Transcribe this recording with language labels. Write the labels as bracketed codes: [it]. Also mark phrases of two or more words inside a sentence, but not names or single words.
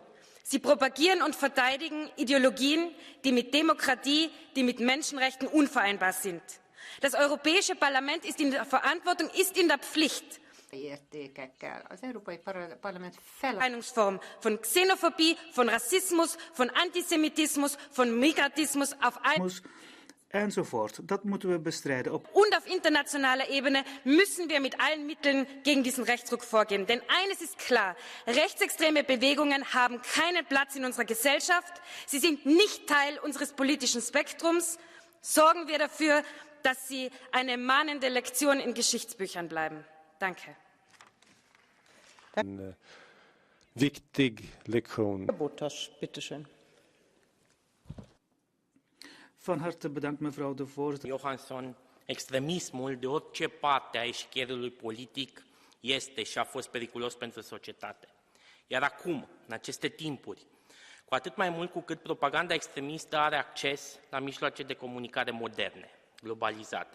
[de] Sie propagieren und verteidigen Ideologien, die mit Demokratie, die mit Menschenrechten unvereinbar sind. Das Europäische Parlament ist in der Verantwortung, ist in der Pflicht, Meinungsform von Xenophobie, von Rassismus, von Antisemitismus, von Migratismus auf [nl] enzovoort. Dat moeten we bestrijden. [de] Und auf internationaler Ebene müssen wir mit allen Mitteln gegen diesen Rechtsruck vorgehen. Denn eines ist klar, rechtsextreme Bewegungen haben keinen Platz in unserer Gesellschaft. Sie sind nicht Teil unseres politischen Spektrums. Sorgen wir dafür, dass sie eine mahnende Lektion in Geschichtsbüchern bleiben. Danke. [sv] En viktig lektion. [de] Botas, bitteschön. [nl] Van harte bedankt, mevrouw de voorzitter. [ro] Johansson, extremismul de orice parte a eșcherului politic este și a fost periculos pentru societate. Iar acum, în aceste timpuri, cu atât mai mult cu cât propaganda extremistă are acces la mijloace de comunicare moderne, globalizate.